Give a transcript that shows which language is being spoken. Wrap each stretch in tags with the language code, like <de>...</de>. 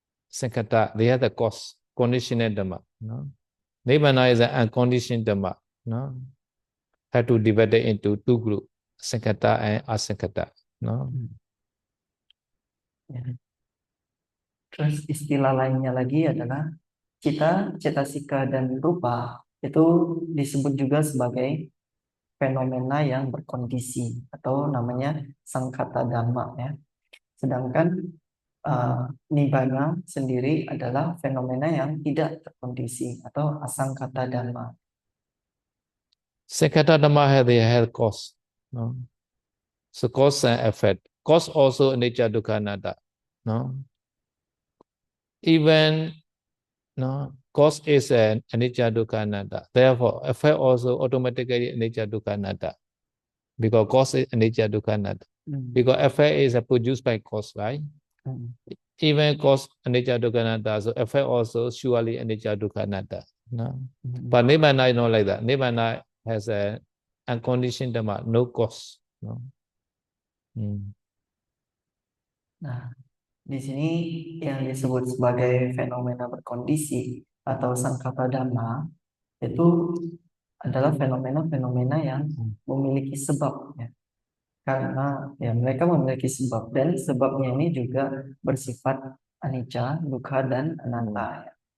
<en>Sankhata, they have the cause, conditional Dhamma. No? Nibbana is an unconditioned Dhamma. No? Have to divide it into two groups, Sankhata and Asankhata. No?</en> <id>Ya. Terus istilah lainnya lagi adalah cita, cetasika, dan rupa itu disebut juga sebagai fenomena yang berkondisi atau namanya sangkata dhamma ya. Sedangkan nibbana sendiri adalah fenomena yang tidak terkondisi atau asangkata dhamma.</id> <en>Sankhata Dhamma have cause. No? So cause and effect. Cause also anicca dukkha anatta. No? Even no, cause is an anicca dukkha anatta. Therefore, effect also automatically anicca dukkha anatta. Because cause is anicca dukkha anatta. Because effect is produced by cause, right? Even cause anicca dukkha anatta, so effect also surely anicca dukkha anatta. No? But Nibbana is not like that. Nibbana has an unconditioned Dhamma, no cause. No?</en> <id>Nah, di sini yang disebut sebagai fenomena berkondisi atau sangkata dhamma itu adalah fenomena-fenomena yang memiliki sebab ya. Karena ya mereka memiliki sebab dan sebabnya ini juga bersifat anicca, dukkha, dan anatta ya.</id>